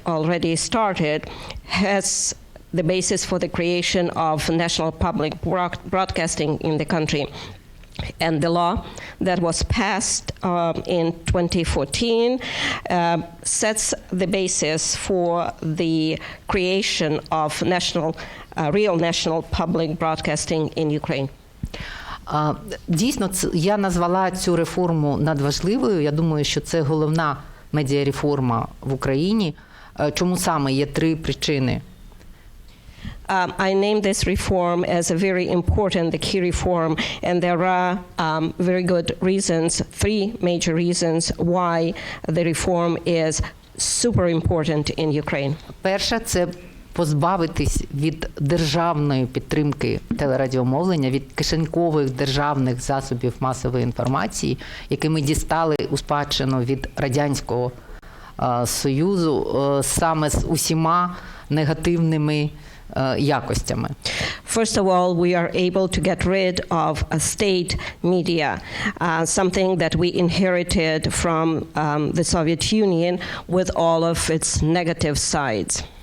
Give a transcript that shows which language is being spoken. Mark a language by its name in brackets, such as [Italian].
[English] already started, has the basis for the creation of national public broadcasting in the country. And the law that was passed in 2014 sets the basis for the creation of real national public broadcasting in Ukraine. [Ukrainian] Дійсно, я назвала цю реформу надважливою. Я думаю, що це головна медіареформа в Україні. Чому саме? Є три причини. [English] I named this reform as a very important, the key reform, and there are very good reasons, three major reasons why the reform is super important in Ukraine. [Ukrainian] Перша – це позбавитись від державної підтримки телерадіомовлення, від кишенькових державних засобів масової інформації, які ми дістали у спадщину від Радянського Союзу саме з усіма негативними якостями. [English] First of all, we are able to get rid of state media, something that we inherited from the Soviet Union with all of its negative sides.